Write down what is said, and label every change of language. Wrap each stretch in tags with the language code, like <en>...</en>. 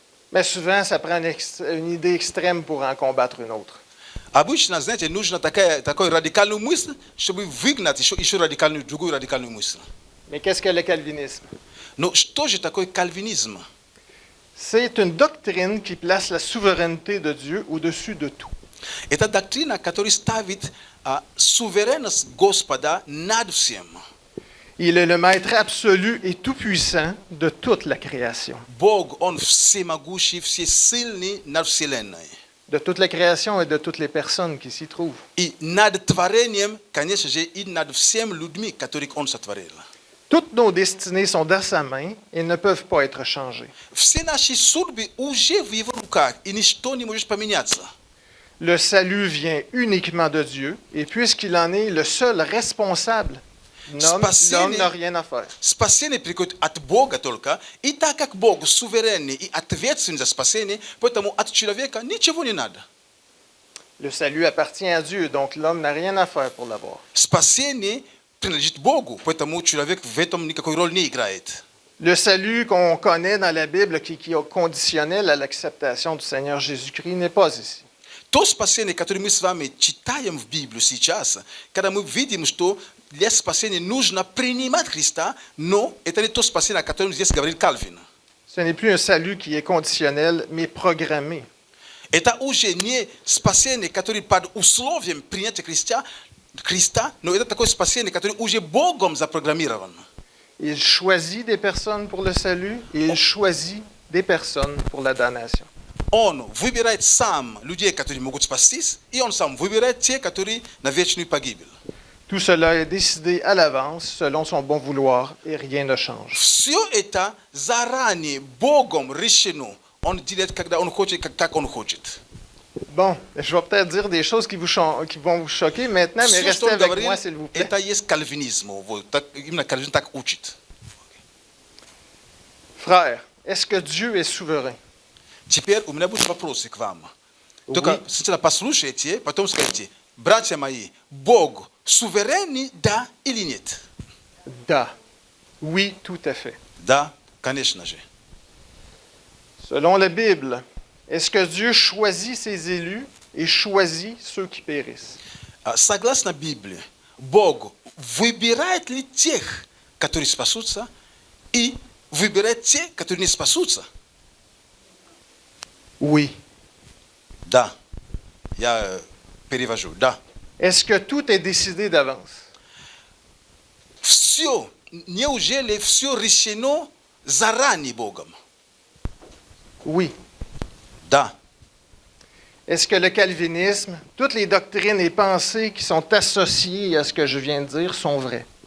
<fr>Mais souvent, ça prend une idée extrême pour en combattre une autre.</fr> <ru>Обычно, знаете, нужно такой радикальную мысль, чтобы выгнать еще другую радикальную мысль.</ru> <fr>Mais qu'est-ce que le calvinisme?</fr> <ru>Но что же такое кальвинизм?</ru> <fr>C'est une doctrine qui place la souveraineté de Dieu au-dessus de tout.</fr> <ru>Это доктрина, которая ставит суверенность Господа над всем.</ru> <fr>Il est le maître absolu et tout-puissant de toute la création.</fr> <ru>Бог, Он всемогущий, всесильный над вселенной.</ru> <fr>De toute la création et de toutes les personnes qui s'y trouvent.</fr> <ru>И над творением, конечно же, и над всеми людьми, которых Он сотворил.</ru> <fr>Toutes nos destinées sont dans sa main et ne peuvent pas être changées.</fr> <ru>Все наши судьбы уже в Его руках, и ничто не может поменяться.</ru> <fr>Le salut vient uniquement de Dieu et puisqu'il en est le seul responsable, l'homme n'a rien à faire.</fr> <ru>Спасение приходит от Бога только, и так как Бог суверенный и ответственный за спасение, поэтому от человека ничего не надо.</ru> <fr>Le salut appartient à Dieu, donc l'homme n'a rien à faire pour l'avoir.</fr> <ru>Спасение принадлежит Богу, поэтому человек в этом никакой роли не играет.</ru> <fr>Le salut qu'on connaît dans la Bible, qui est conditionnel à l'acceptation du Seigneur Jésus-Christ, n'est pas ici.</fr> <ru>То спасение, которое мы с вами читаем в Библии сейчас, когда мы видим, что для спасения нужно принимать Христа, но это не то спасение, о котором здесь говорит Кальвин.</ru> <fr>Ce n'est plus un salut qui est conditionnel, mais programmé.</fr> <ru>Это уже не спасение, которое под условием принятия Христа, но это такое спасение, которое уже Богом запрограммировано.</ru> <fr>Il choisit des personnes pour le salut et il choisit des personnes pour la damnation.</fr> <ru>Он выбирает сам людей, которые могут спастись, и он сам выбирает те, которые на вечную погибель.</ru> <fr>Tout cela est décidé à l'avance selon son bon vouloir et rien ne change.</fr> <ru>Все это заранее Богом решено. Он делает, когда он хочет, как он хочет.</ru> <fr>Bon, je vais peut-être dire des choses qui vont vous choquer maintenant, mais</fr> <ru>Все,</ru> <fr>restez</fr> <ru>что он</ru> <fr>avec</fr> <ru>говорил,</ru> <fr>moi, s'il vous plaît.</fr> <ru>это есть кальвинизм. Вот, именно Кальвин так учит.</ru> <fr>Frère, est-ce que Dieu est souverain?</fr> <ru>Теперь у меня будут вопросы к вам. Только сначала послушайте, потом скажите, братья мои, Бог суверенный, да или нет?</ru> <fr>Da. Oui, tout à fait.</fr> <ru>Да, конечно же.</ru> <fr>Selon la Bible, est-ce que Dieu choisit ses élus et choisit ceux qui périssent?</fr> <ru>Согласно Библии, Бог выбирает ли тех, которые спасутся, и выбирает те, которые не спасутся?</ru> <fr>Oui.</fr> <ru>Да. Я перевожу. Да.</ru> <fr>Est-ce que tout est décidé d'avance?</fr> <ru>Все, неужели все решено заранее Богом?</ru> <fr>Oui.</fr> <ru>Да.</ru> <fr>Est-ce que le calvinisme, toutes les doctrines et pensées qui sont associées à ce que je viens de dire sont vraies?</fr>